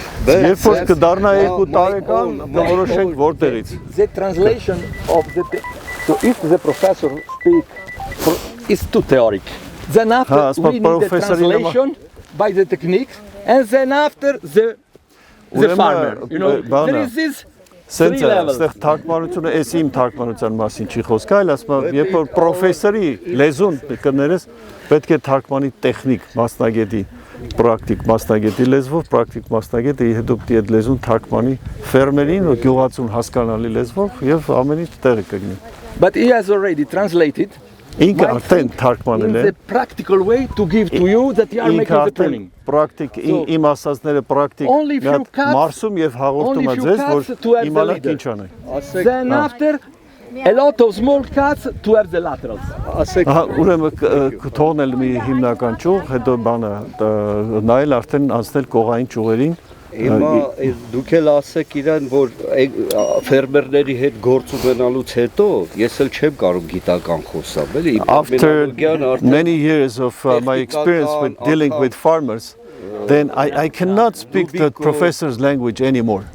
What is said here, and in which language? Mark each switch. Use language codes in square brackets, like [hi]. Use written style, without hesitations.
[hy] Երբ որ կդառնա 2 տարեկան որոշենք որտեղից։ [en] The translation of the so if the professor speak is too theoric, then after we need the translation by the techniques, and then after the farmer, you know, there is this. [hy] Սենց այստեղ թարգմանությունը էս իմ թարգմանության մասին չի խոսքը, այլ ասում եմ, երբ որ պրոֆեսորի լեզուն կներես, պետք է թարգմանի տեխնիկ մասնագետի, պրակտիկ մասնագետի լեզվով, պրակտիկ մասնագետը հետո պետք է այդ լեզուն թարգմանի ֆերմերին ու գյուղացուն հասկանալի լեզվով եւ ամեն ինչ տեղը կգնի։ [en] But he has already translated [hy] ինքը արդեն թարգմանել է [en] the practical way to give to you that you are making the pruning. [hy] Practic իմ ասածները practic մարսում եւ հաղորդում է ձեզ որ իմանաք ինչ անեք։ [en] Then after a lot of small cuts to have the laterals. [hy] Ուրեմն թողնել մի հիմնական ճյուղ, հետո բանը նայել արդեն անցնել կողային ճյուղերին։ Հիմա դուք էլ ասեք իրան որ ֆերմերների հետ գործ ունենալուց հետո ես էլ չեմ կարող գիտական խոսամ, էլի։ [en] After many years of my experience with dealing with farmers, then I cannot speak the professor's language anymore.